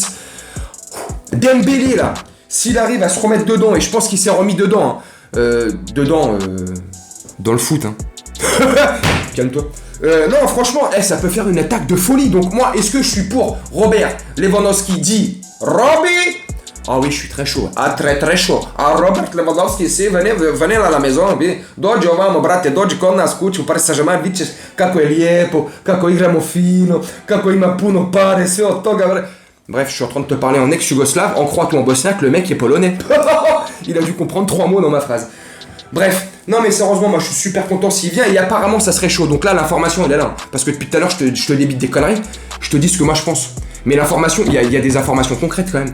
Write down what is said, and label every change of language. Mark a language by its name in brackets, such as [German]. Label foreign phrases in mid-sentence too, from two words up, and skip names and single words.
[French] Dembélé là, s'il arrive à se remettre dedans, et je pense qu'il s'est remis dedans, dans le foot, hein. Calme-toi. Non, franchement, ça peut faire une attaque de folie. Donc moi, est-ce que je suis pour Robert Lewandowski dit Robbie? Ah oui, je suis très chaud. Ah, très très chaud. Ah, Robert Lewandowski, sì, venez à la maison. [Bosnian] Dođi ovamo, brate, dođi kod nas kući u Paris Saint-Germain, vidit ćeš kako je lijepo, kako igramo fino, kako ima puno pare, sve od toga. [French] Bref, je suis en train de te parler en ex-yougoslave, en croate ou en bosniaque, le mec est polonais. Il a dû comprendre 3 mots dans ma phrase. Bref, non mais sérieusement, moi je suis super content s'il vient et apparemment ça serait chaud. Donc là, l'information elle est là. Parce que depuis tout à l'heure, je te débite des conneries. Je te dis ce que moi je pense. Mais l'information, il y a des informations concrètes quand même.